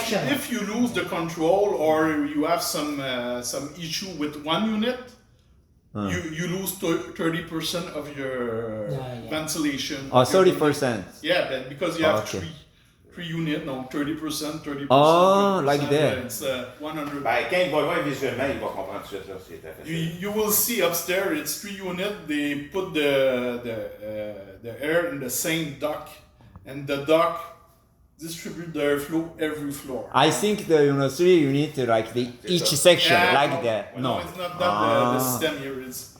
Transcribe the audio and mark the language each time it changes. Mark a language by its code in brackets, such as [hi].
[en] if you lose the control or you have some issue with 1 unit, you lose 30% of your ventilation. 30%. Yeah, but because you have 3 units, no, 30%, 30%. Oh, like that. It's 100. [fr] Ben, quand il va voir visuellement, il va comprendre tout de suite. Là, c'est facile. [en] You will see upstairs, it's 3 units. They put the air in the same duct, and the duct distribute the airflow every floor. I think the 3 unit like the each section like that. No, it's not that the system here is.